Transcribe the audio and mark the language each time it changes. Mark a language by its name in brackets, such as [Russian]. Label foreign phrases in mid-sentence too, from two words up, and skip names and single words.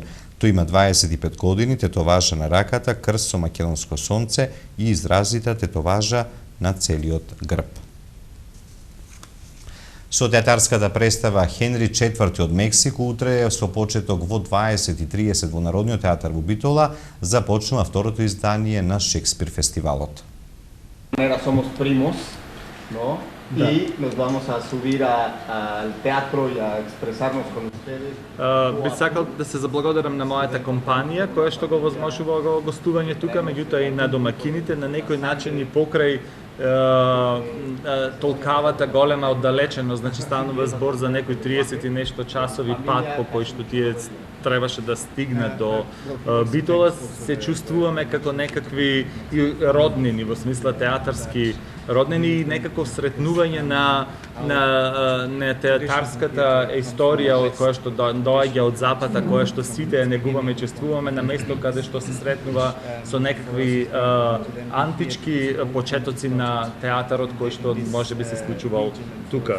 [Macedonian] Тој има 25 години, тетоважа на раката, крст со македонско сонце и изразита тетоважа на целиот грб. Со театарската представа Хенри IV од Мексико утре со почеток во 20:30 во Народниот театар во Битола започнува второто издание на Шекспир фестивалот. [Spanish] Somos primos, ¿no? Y nos vamos a subir al teatro y a expresarnos con ustedes. [Macedonian] Би сакал да се заблагодарам на мојата компанија која што го возможува гостување тука, меѓутоа и на домакините на некој начин и покрај толкавата голема оддалеченост, значи станува збор за некои 30 и нешто часови пат по кој што тие требаше да стигнат до Битола, се чувствуваме како некакви роднини, во смисла театарски роднини и некако сретнување на театарската историја која што доаѓа од запада, која што сите негуваме, чувствуваме на место каде што се сретнува со некакви антички почетоци на театарот кој што може би се случувал тука.